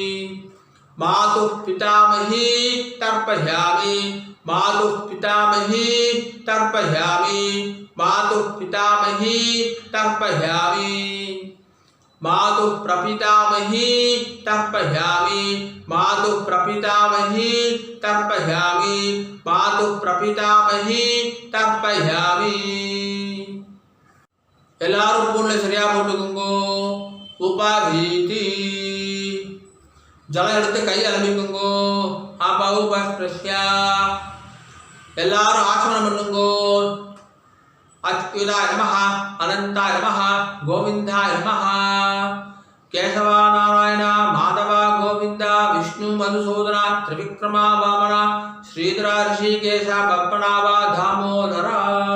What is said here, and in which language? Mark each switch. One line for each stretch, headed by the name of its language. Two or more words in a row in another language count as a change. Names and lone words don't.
Sanskrit: मातु पितामही तर्पयामि मातु पितामही तर्पयामि मातु पितामही तर्पयामि मातु प्रपितामही तर्पयामि मातु प्रपितामही तर्पयामि मातु प्रपितामही तर्पयामि
Tamil: எல்லாரும் பூனை சரியா போட்டுக்குங்கோ உபாதீதி ஜலம் எடுத்து கை அலம்பிக்குங்கோ
Sanskrit: आपा उपस्पृश्या
Tamil: எல்லாரும் ஆசமனம் பண்ணுங்கோ
Sanskrit: अच्युताय नमः अनंताय नमः गोविंदाय नमः केशव नारायण माधव गोविंद विष्णु मधुसूदन त्रिविक्रमा वामन श्रीधर ऋषिकेश पद्मनाभ दामोदर